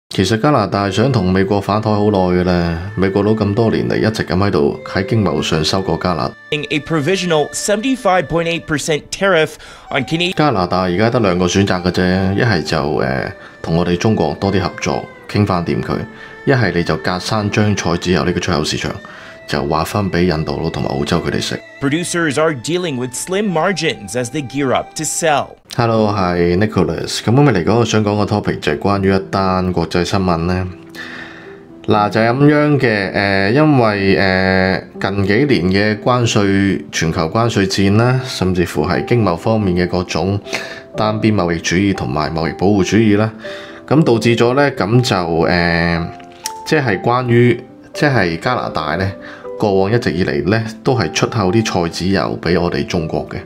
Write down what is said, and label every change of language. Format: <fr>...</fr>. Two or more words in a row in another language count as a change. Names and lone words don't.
<yue>其實加拿大想同美國反台好耐嘅啦，美國佬咁多年嚟一直咁喺度喺經貿上收過加拿大。</yue> <en>A provisional 75.8% tariff on Canadian。</en> <yue>加拿大而家得兩個選擇嘅啫，一係就同我哋中國多啲合作，傾翻掂佢；一係你就隔山將菜籽油呢個出口市場就劃分俾印度佬同埋澳洲佢哋食。</yue> <en>Producers are dealing with slim margins as they gear up to sell. Hello，</en> <yue>係 Nicholas。咁今日嚟講，我想講個 topic 就係關於一單國際新聞咧。嗱就係咁樣嘅，因為近幾年嘅全球關稅戰啦，甚至乎係經貿方面嘅各種單邊貿易主義同埋貿易保護主義啦，咁導致咗咧，咁就即係關於加拿大咧，過往一直以嚟咧都係出口啲菜籽油俾我哋中國嘅。</yue>